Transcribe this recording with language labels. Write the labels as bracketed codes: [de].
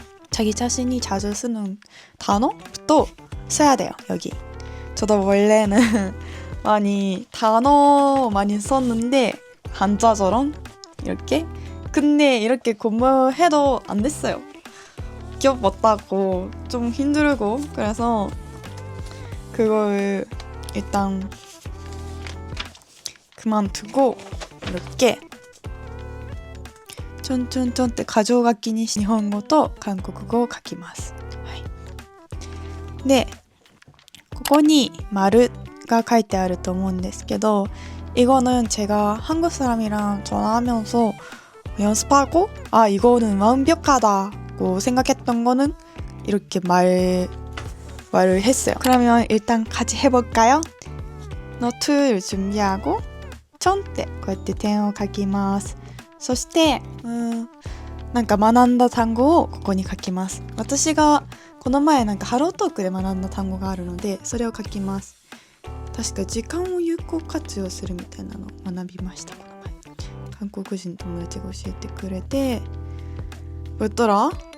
[ko] 자기 자신이 자주 쓰는 단어부터 써야 돼요. 여기. 저도 원래는 단어 많이 썼는데 한자처럼 이렇게. 근데 이렇게 공부해도 안 됐어요. 기억 못하고 좀 힘들고. 그래서 그걸 일단 그만두고 이렇게 쫀쫀쫀 [ja] って箇条書きにし日本語と韓国語を書きます。でここに丸が書いてあると思うんですけど, [ko] 이거는 제가 한국 사람이랑 전화하면서 연습하고 이거는 완벽하다고 생각했던 거는 이렇게 말을 했어요. 그러면 일단 같이 해볼까요? 노트를 준비하고 [ja] 천ってこうやって点を書きます。そして学んだ単語をここに書きます。私がこの前ハロートークで学んだ単語があるのでそれを書きます。確か時間を有効活用するみたいなのを学びました。この前韓国人友達が教えてくれて [ko] 뭐였더라?